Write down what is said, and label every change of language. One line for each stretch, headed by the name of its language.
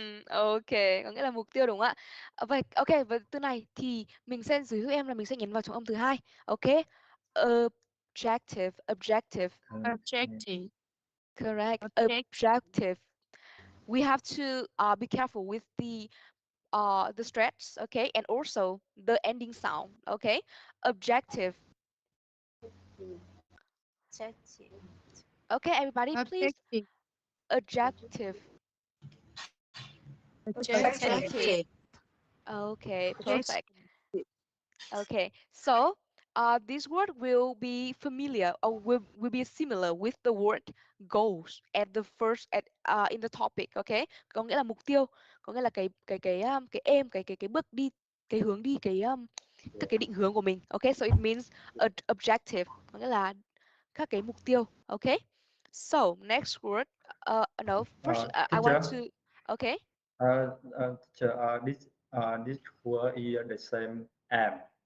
Vietnamese: Okay, có nghĩa là mục tiêu đúng không ạ? Vậy, okay, với từ này thì mình sẽ giới thiệu em là mình sẽ nhấn vào trọng âm thứ hai.
English: Okay, objective, objective. Objective. Correct, Objective. objective. We have to be careful with the stretch, okay, and also the ending sound, okay? Objective. Okay, everybody, please. Objective. Adjective. Objective. Okay, perfect. Okay, so this word will be familiar or will be similar with the word goals at the first in the topic, okay?
Vietnamese: Có nghĩa là mục tiêu, có nghĩa là cái aim, cái bước đi, cái hướng đi, các cái định hướng của mình.
English: Okay, so it means objective,
Vietnamese: có nghĩa là các cái mục tiêu, okay?
English: So next word, no, first I want Teacher, to, okay? Teacher, this word is the same am.